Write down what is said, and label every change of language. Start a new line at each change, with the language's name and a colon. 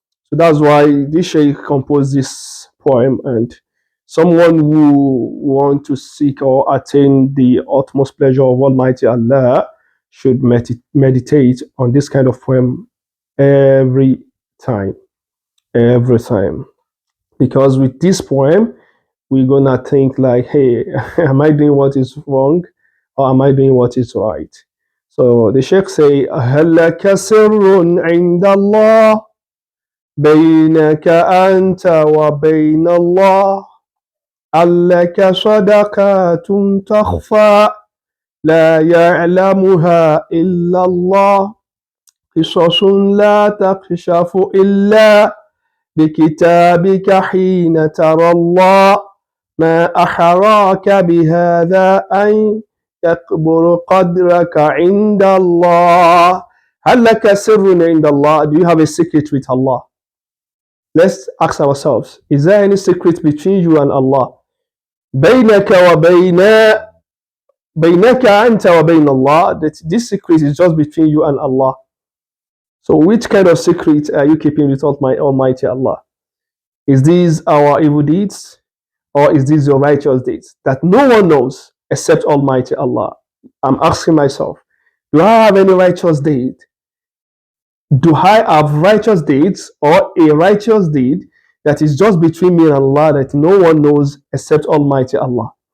English: So that's why this Sheikh composed this poem, and someone who want to seek or attain the utmost pleasure of Almighty Allah should meditate on this kind of poem every time. Because with this poem, we're gonna think like, hey, am I doing what is wrong, or am I doing what is right? So the Sheikh say,
Arabic: هل لك سر عند الله بينك أنت وبين الله هل لك صدقات تخفى لا يعلمها إلا الله قصص لا تكشف إلا بكتابك حين ترى الله ما أحراك بهذا أن يكبر قدرك عند الله هل لك سر عند الله.
English: Do you have a secret with Allah? Let's ask ourselves, is there any secret between you and Allah?
Arabic: بينك أنت وبين Allah.
English: That this secret is just between you and Allah. So which kind of secret are you keeping with Almighty Allah? Is this our evil deeds, or is this your righteous deeds that no one knows except Almighty Allah? I'm asking myself, do I have any righteous deed? Do I have righteous deeds, or a righteous deed that is just between me and Allah that no one knows except Almighty Allah?